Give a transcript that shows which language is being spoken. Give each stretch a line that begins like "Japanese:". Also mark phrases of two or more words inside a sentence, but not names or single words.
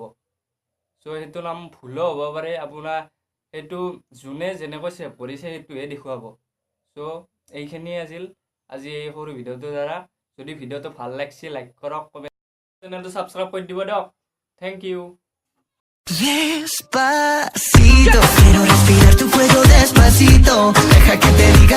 Assamese: চ' সেইটো নাম ভুলো হ'ব পাৰে, আপোনাৰ সেইটো যোনে যেনেকৈ ছেভ কৰিছে সেইটোহে দেখুৱাব। চ' এইখিনিয়ে আছিল আজি এই সৰু ভিডিঅ'টোৰ দ্বাৰা। যদি ভিডিঅ'টো ভাল লাগিছে লাইক কৰক, কমেণ্ট, চেনেলটো ছাবস্ক্ৰাইব কৰি দিব দিয়ক।
English: thank you.
Spanish: Despacito, quiero respirar tu cuello despacito, deja que te diga